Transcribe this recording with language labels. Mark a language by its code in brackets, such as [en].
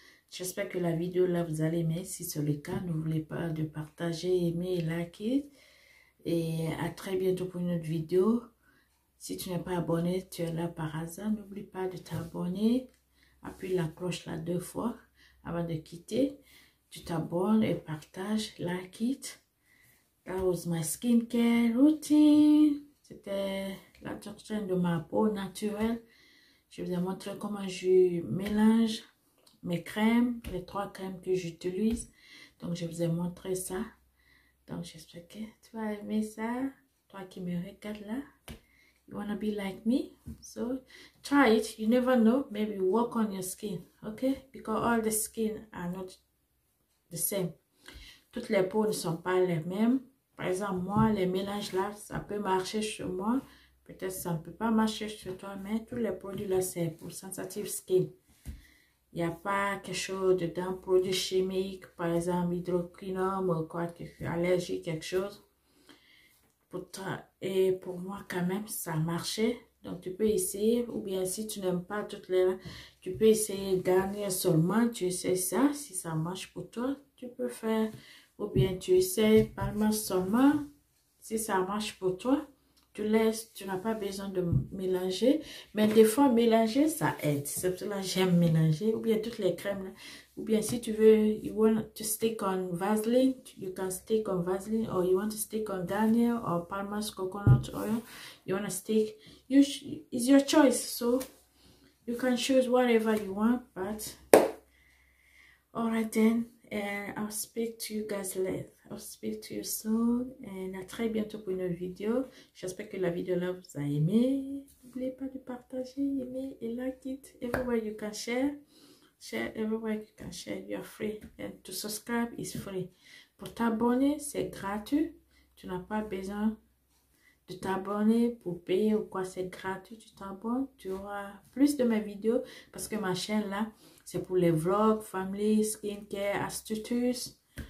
[fr] J'espère que la vidéo là vous allez aimer. Si c'est le cas, n'oubliez pas de partager, aimer et liker. Et à très bientôt pour une autre vidéo. Si tu n'es pas abonné, tu es là par hasard. N'oublie pas de t'abonner. Appuie la cloche là 2 fois avant de quitter. Tu t'abonnes et partage, [en] like it. That was my skincare routine. [fr] C'était l'entretien de ma peau naturelle. Je vous ai montré comment je mélange mes crèmes, les 3 crèmes que j'utilise. Donc je vous ai montré ça. Donc j'espère que tu vas aimer ça. Toi qui me regardes là. [en] You wanna be like me? So try it. You never know. Maybe work on your skin. Okay? Because all the skin are not the same. [fr] Toutes les peaux ne sont pas les mêmes. Par exemple, moi, les mélanges là, ça peut marcher sur moi. Peut-être ça ne peut pas marcher sur toi, mais tous les produits là, c'est pour sensitive skin. Il n'y a pas quelque chose dedans, produit chimique, par exemple, hydroquinone ou quoi, allergie, quelque chose. Et pour moi, quand même, ça a marché. Donc, tu peux essayer. Ou bien, si tu n'aimes pas toutes les... Tu peux essayer Garnier seulement. Tu essaies ça. Si ça marche pour toi, tu peux faire. Ou bien, tu essaies Palmage seulement. Si ça marche pour toi, tu laisses. Tu n'as pas besoin de mélanger. Mais des fois, mélanger, ça aide. C'est pour cela que j'aime mélanger. Ou bien, toutes les crèmes là. Ou bien, si tu veux, [en] you want to stick on Vaseline, you can stick on Vaseline, or you want to stick on Garnier or Palmage coconut oil, you want to stick, it's your choice, so you can choose whatever you want, but alright then, and I'll speak to you guys later. I'll speak to you soon. [fr] Et à très bientôt pour une autre vidéo. J'espère que la vidéo là vous a aimé. N'oubliez pas de partager, aimer et [en] like it. Everywhere you can share. Share everywhere you can share. You are free. And to subscribe is free. [fr] Pour t'abonner, c'est gratuit. Tu n'as pas besoin de t'abonner pour payer ou quoi. C'est gratuit. Tu t'abonnes. Tu auras plus de mes vidéos. Parce que ma chaîne là, c'est pour les vlogs, family, skincare, astuces.